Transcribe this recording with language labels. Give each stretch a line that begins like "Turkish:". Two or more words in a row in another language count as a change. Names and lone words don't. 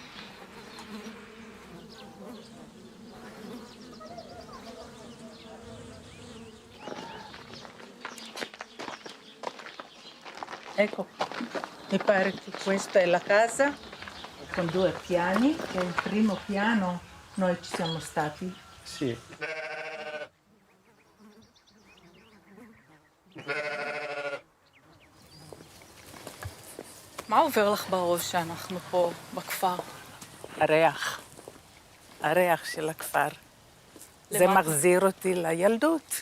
Italian: Ecco, mi pare che questa è la casa con 2 piani, che il primo piano noi ci siamo stati. Sì.
Hebrew: מה עובר לך בראש שאנחנו פה בכפר? הריח של הכפר. זה מחזיר אותי לילדות.